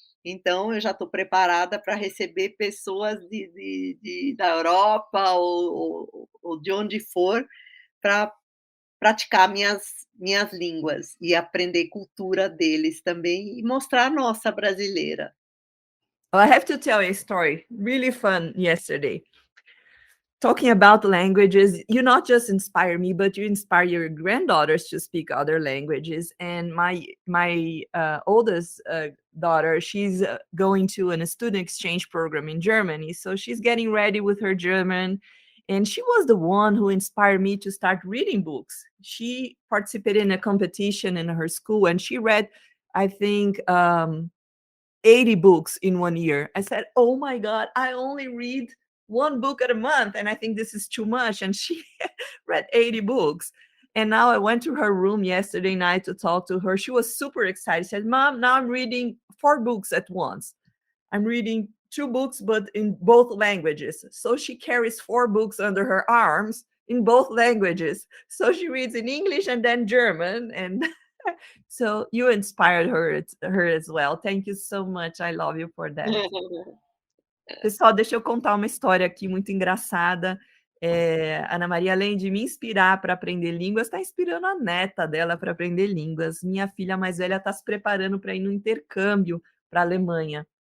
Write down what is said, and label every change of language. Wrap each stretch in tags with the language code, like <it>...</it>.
<pt>Então, eu já estou preparada para receber pessoas da Europa ou de onde for, para praticar minhas línguas e aprender cultura deles também e mostrar a nossa brasileira.</pt> <en>Well, I have to tell you a story, really fun yesterday. Talking about languages, you not just inspire me, but you inspire your granddaughters to speak other languages. And my oldest daughter, she's going to a student exchange program in Germany, so she's getting ready with her German. And she was the one who inspired me to start reading books. She participated in a competition in her school, and she read, I think, 80 books in 1 year. I said, oh my God, I only read one book at a month, and I think this is too much. And she read 80 books. And now I went to her room yesterday night to talk to her. She was super excited. She said, Mom, now I'm reading 4 books at once. I'm reading 2 books, but in both languages. So she carries 4 books under her arms in both languages. So she reads in English and then German. And so you inspired her as well. Thank you so much. I love you for that.</en> <pt>Pessoal, deixa eu contar uma história aqui muito engraçada. Ana Maria, além de me inspirar para aprender línguas, está inspirando a neta dela para aprender línguas. Minha filha mais velha está se preparando para ir no intercâmbio para a Alemanha.</pt>